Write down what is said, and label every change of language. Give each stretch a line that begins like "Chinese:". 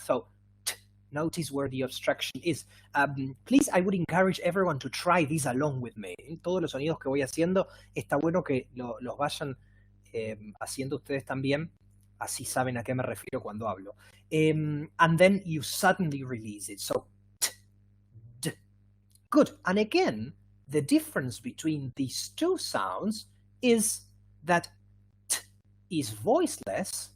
English: So notice where the obstruction is. Please, I would encourage everyone to try this along with me.
Spanish: Todos los sonidos que voy haciendo, está bueno que los vayan haciendo ustedes también, así saben a qué me refiero cuando hablo.
English: And then you suddenly release it. So, t, d. Good. And again, the difference between these two sounds is that t is voiceless.